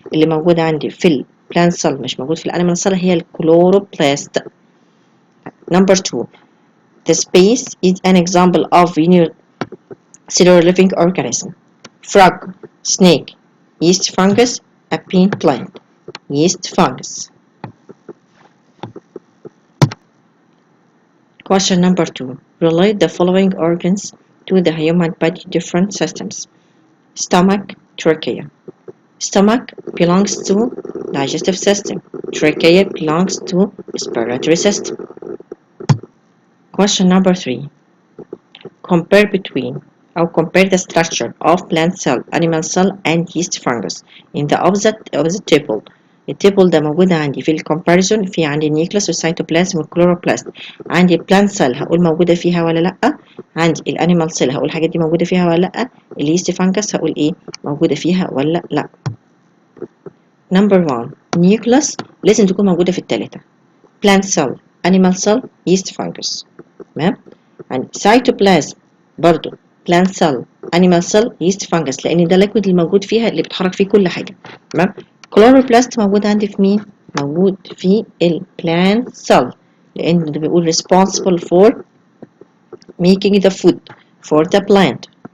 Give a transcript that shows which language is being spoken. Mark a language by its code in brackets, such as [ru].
[ar] اللي موجود عندي في plant cell مش موجود في animal cell هي chloroplast. [en] Number 2. The space is an example of unicellular living organism. Frog, snake, yeast fungus, a pea plant. Yeast fungus. Question number 2. Relate the following organs to the human body different systems. Stomach, trachea. Stomach belongs to digestive system. Trachea belongs to respiratory system. Question number 3. Compare the structure of plant cell, animal cell, and yeast fungus in the opposite table. [ar] التيبل ده موجود عندي في الكومباريزون، في عندي النيوكليس والسيتوبلازم والكلوروبلاست. عندي البلانت سيل هقول موجودة فيها ولا لأ، عندي الانيمال سيل هقول الحاجات دي موجودة فيها ولا لأ، اليست فانجس هقول ايه موجودة فيها ولا لأ. [en] Number 1. [ar] نيوكليس لازم تكون موجودة في التلاتة. [en] plant cell, animal cell, yeast fungus. [ar] تمام. يعني سيتوبلازم برضو plant cell, animal cell, yeast fungus، لأن ده الليكويد اللي موجود فيها اللي بتحرك فيه كل حاجة. تمام. كلوروبلاست موجود عندي في مين؟ موجود في البلانت cell، لأن ده بيقول [en] responsible for making the food for the plant.